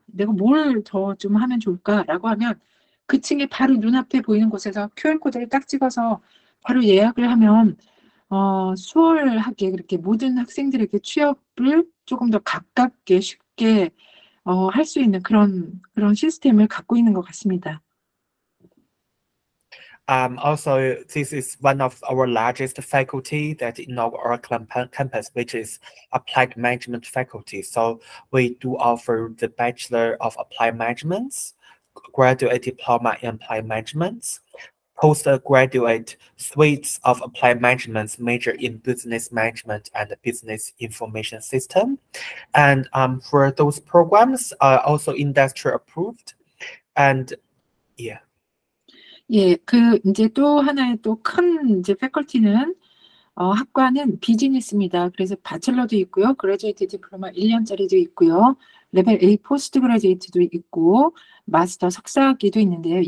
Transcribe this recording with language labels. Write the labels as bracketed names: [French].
[Korean] 내가 뭘 더 좀 하면 좋을까라고 하면 그 층에 바로 눈앞에 보이는 곳에서 QR 코드를 딱 찍어서 바로 예약을 하면 수월하게 그렇게 모든 학생들에게 취업을 조금 더 가깝게 쉽게 할 수 있는 그런 시스템을 갖고 있는 것 같습니다. [English] Also, this is one of our largest faculty that in our campus, which is applied management faculty. So we do offer the Bachelor of Applied Management, graduate diploma in applied management, postgraduate suites of applied management, major in business management and business information system. And for those programs are also industry approved. And yeah. [Korean] 예, 그 이제 또 하나의 또 큰 이제 패컬티는 학과는 비즈니스입니다. 그래서 바첼러도 있고요, 그레듀에이트 디플로마 1년짜리도 있고요, 레벨 A 포스트 그레듀에이트도 있고, 마스터 석사학위도 있는데요.